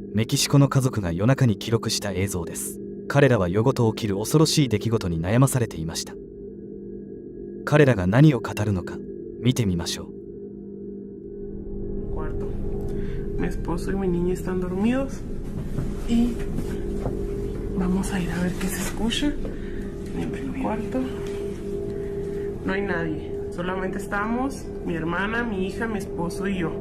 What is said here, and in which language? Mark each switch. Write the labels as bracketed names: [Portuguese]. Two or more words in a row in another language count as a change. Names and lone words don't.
[Japanese] キシコの家族が夜中に記録した映像です。彼らは夜ごと起きる恐ろしい出来事に悩まされていました。彼らが何を語るのか見てみましょう。 [Spanish] Cuarto. Mi esposo y mi niña están dormidos y vamos a ir a ver qué se escucha en el cuarto. No hay nadie, solamente estamos mi hermana, mi hija, mi esposo y yo.